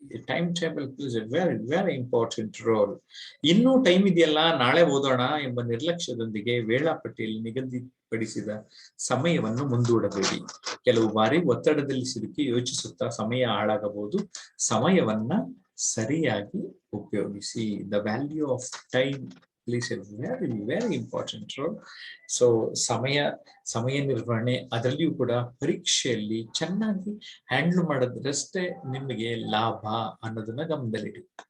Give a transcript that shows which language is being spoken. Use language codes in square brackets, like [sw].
[en] Time table plays a very very important role. [kn] ಇನ್ನೂ time ಇದೆಯಲ್ಲ, ನಾಳೆ ಓದೋಣ ಎಂಬ ನಿರ್ಲಕ್ಷ್ಯದೊಂದಿಗೆ ವೇಳಾಪಟ್ಟಿಯಲ್ಲಿ ನಿಗದಿಪಡಿಸಿದ ಸಮಯವನ್ನು ಮುಂದೂಡಬೇಡಿ. ಕೆಲವು ಬಾರಿ ಒತ್ತಡದಲ್ಲಿ ಸಿಲುಕಿ ಯೋಚಿಸುತ್ತಾ ಸಮಯ ಹಾಳಾಗಬಹುದು. ಸಮಯವನ್ನ ಸರಿಯಾಗಿ ಉಪಯೋಗಿಸಿ. [en] The value of time plays a very very important role. [kn] So ಸಮಯ ನಿರ್ವಹಣೆ, ಅದರಲ್ಲಿಯೂ ಕೂಡ ಪರೀಕ್ಷೆಯಲ್ಲಿ ಚೆನ್ನಾಗಿ ಹ್ಯಾಂಡಲ್ ಮಾಡೋದ್ರಷ್ಟೇ ನಿಮಗೆ ಲಾಭ ಅನ್ನೋದನ್ನ ಗಮನದಲ್ಲಿಡಿ.